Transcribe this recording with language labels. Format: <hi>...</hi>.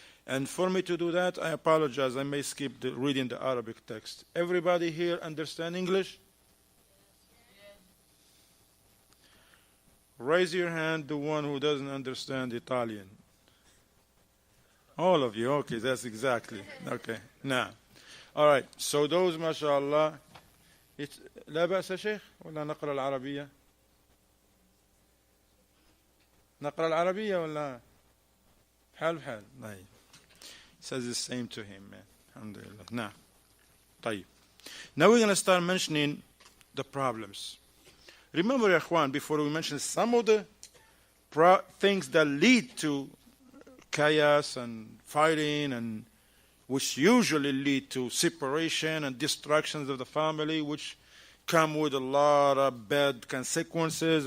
<en>And for me to do that, I apologize. I may skip reading the Arabic text. Everybody here understand English? Raise your hand, the one who doesn't understand Italian. All of you, okay, that's exactly. Okay, now. All right, so those, mashallah.</en> <ar>لا بأس شيخ ولا نقرأ العربية؟ نقرأ العربية ولا حال بحال؟ طيب.</ar> <en>Says the same to him, man. Alhamdulillah. Now, طيب. Now we're going to start mentioning the problems. Remember, ya Ikhwan, before we mention some of the things that lead to chaos and fighting, and which usually lead to separation and destructions of the family, which come with a lot of bad consequences.</en>